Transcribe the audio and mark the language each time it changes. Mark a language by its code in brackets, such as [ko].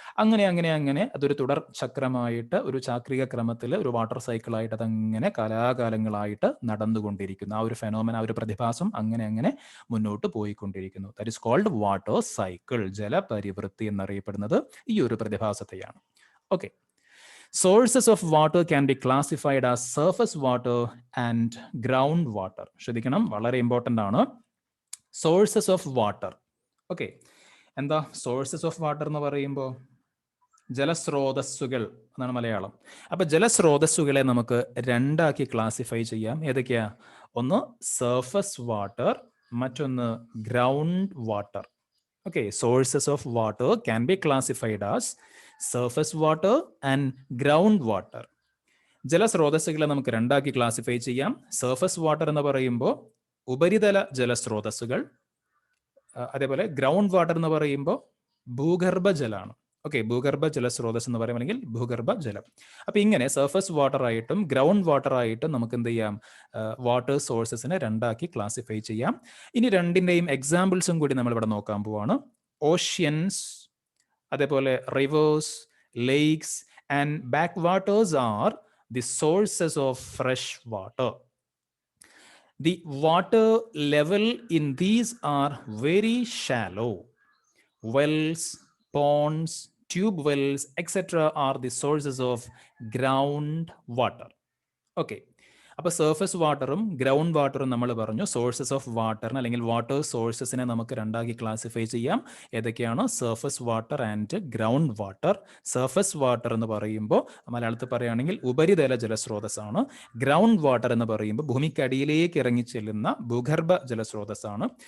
[ml] അങ്ങനെ അങ്ങനെ അങ്ങനെ അതൊരു തുടർ ചക്രമായിട്ട്, ഒരു ചാക്രിക ക്രമത്തിൽ, ഒരു വാട്ടർ സൈക്കിളായിട്ട് അതങ്ങനെ കാലാകാലങ്ങളായിട്ട് നടന്നുകൊണ്ടിരിക്കുന്നു. ആ ഒരു ഫെനോമന, ആ ഒരു പ്രതിഭാസം അങ്ങനെ അങ്ങനെ മുന്നോട്ട് പോയിക്കൊണ്ടിരിക്കുന്നു. [en] That is called water cycle. [ml] ജലപരിവൃത്തി എന്നറിയപ്പെടുന്നത് ഈ ഒരു പ്രതിഭാസത്തെയാണ്. Okay. [en] Sources of water can be classified as surface water and ground water. [ml] ശ്രദ്ധിക്കണം, വളരെ ഇമ്പോർട്ടൻ്റ് ആണ്. Sources of water. ഓക്കെ, എന്താ സോഴ്സസ് ഓഫ് വാട്ടർ എന്ന് പറയുമ്പോൾ? ജലസ്രോതസ്സുകൾ എന്നാണ് മലയാളം. അപ്പൊ ജലസ്രോതസ്സുകളെ നമുക്ക് രണ്ടാക്കി ക്ലാസിഫൈ ചെയ്യാം. ഏതൊക്കെയാ? ഒന്ന് സർഫസ് വാട്ടർ, മറ്റൊന്ന് ground water. [en] Okay, sources of water can be classified as surface water and ground water. [ml] ജലസ്രോതസ്സുകളെ നമുക്ക് രണ്ടാക്കി ക്ലാസിഫൈ ചെയ്യാം. സർഫസ് വാട്ടർ എന്ന് പറയുമ്പോൾ ഉപരിതല ജലസ്രോതസ്സുകൾ, അതേപോലെ ഗ്രൗണ്ട് വാട്ടർ എന്ന് പറയുമ്പോൾ ഭൂഗർഭ ജലമാണ്. ഓക്കെ, ഭൂഗർഭ ജലസ്രോതസ് എന്ന് പറയുമ്പോൾ അല്ലെങ്കിൽ ഭൂഗർഭ ജലം. അപ്പൊ ഇങ്ങനെ സർഫസ് വാട്ടർ ആയിട്ടും ഗ്രൗണ്ട് വാട്ടർ ആയിട്ടും നമുക്ക് എന്ത് ചെയ്യാം? വാട്ടർ സോഴ്സസിനെ രണ്ടാക്കി ക്ലാസിഫൈ ചെയ്യാം. ഇനി രണ്ടിന്റെയും എക്സാമ്പിൾസും കൂടി നമ്മൾ ഇവിടെ നോക്കാൻ പോവാണ്. [en] Oceans, അതേപോലെ rivers, lakes and back waters are the sources of fresh water. The water level in these are very shallow. Wells, ponds, tube wells, etc. are the sources of ground water. Okay. [ml] അപ്പോൾ surface വാട്ടറും ground വാട്ടറും നമ്മൾ പറഞ്ഞു. Sources of വാട്ടറിന് അല്ലെങ്കിൽ water സോഴ്സസിനെ നമുക്ക് രണ്ടാക്കി classify ചെയ്യാം. ഏതൊക്കെയാണ്? Surface water and ground water. Surface water എന്ന് പറയുമ്പോൾ മലയാളത്തിൽ പറയുകയാണെങ്കിൽ ഉപരിതല ജലസ്രോതസ്സാണ്. ഗ്രൗണ്ട് വാട്ടർ എന്ന് പറയുമ്പോൾ ഭൂമിക്കടിയിലേക്ക് ഇറങ്ങിച്ചെല്ലുന്ന ഭൂഗർഭ ജലസ്രോതസ്സാണ്.